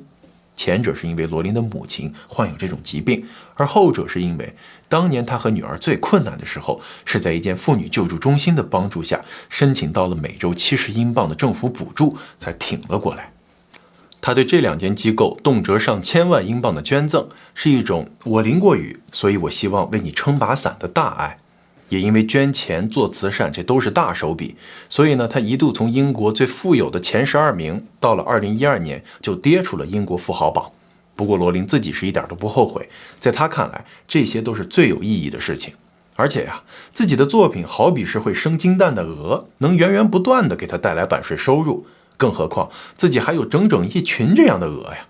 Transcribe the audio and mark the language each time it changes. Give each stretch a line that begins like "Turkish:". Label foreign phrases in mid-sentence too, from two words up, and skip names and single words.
Chinese: 前者是因為羅琳的母親患有這種疾病，而後者是因為當年他和女兒最困難的時候，是在一間婦女救助中心的幫助下，申請到了每周70英鎊的政府補助，才挺了過来。他對這2間機構動輒上千萬英鎊的捐贈，是一種我淋過雨，所以我希望為你撐把傘的大愛。也因為捐錢做慈善，這都是大手筆，所以呢，他一度從英國最富有的前12名，到了2012年就跌出了英國富豪榜。不過羅琳自己是一点都不後悔，在他看来，這些都是最有意義的事情。而且呀，自己的作品好比是会生金蛋的鵝，能源源不斷地給他帶來版稅收入，更何況自己還有整整一群這樣的鵝呀。